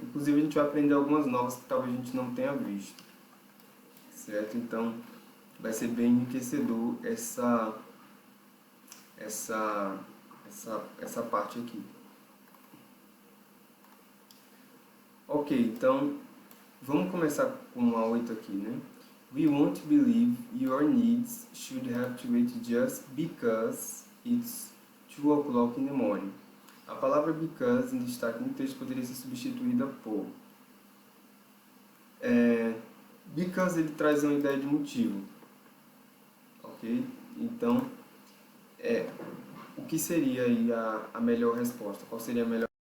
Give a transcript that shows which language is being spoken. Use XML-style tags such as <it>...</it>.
<pt>Inclusive a gente vai aprender algumas novas que talvez a gente não tenha visto, certo? Então vai ser bem enriquecedor essa parte aqui. Ok, então vamos começar com a 8 aqui, né?</pt> <en>We won't believe your needs should have to wait just because it's 2 o'clock in the morning.</en> <pt>A palavra because em destaque no texto poderia ser substituída por because ele traz uma ideia de motivo, ok? Então, o que seria aí a melhor resposta? Qual seria a melhor?</pt>